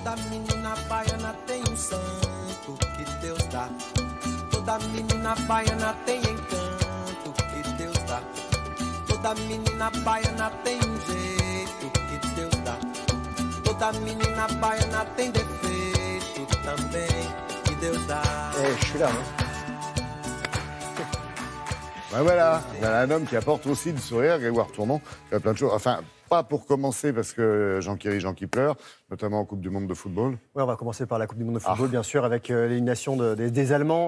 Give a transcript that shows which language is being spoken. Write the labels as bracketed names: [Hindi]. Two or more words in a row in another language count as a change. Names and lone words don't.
[Portuguese] Toda menina baiana tem santo que Deus dá. Toda menina baiana tem encanto que Deus dá. Toda menina baiana tem jeito que Deus dá. Toda menina baiana tem defeito também que Deus dá. [French] Je suis là. Ben voilà, il y a un homme qui apporte aussi du sourire, Grégoire Tournon. Il y a plein de choses. Enfin, pas pour commencer, parce que Jean qui rit, Jean qui pleure, notamment en Coupe du Monde de football. Oui, on va commencer par la Coupe du Monde de football, bien sûr, avec l'élimination des Allemands.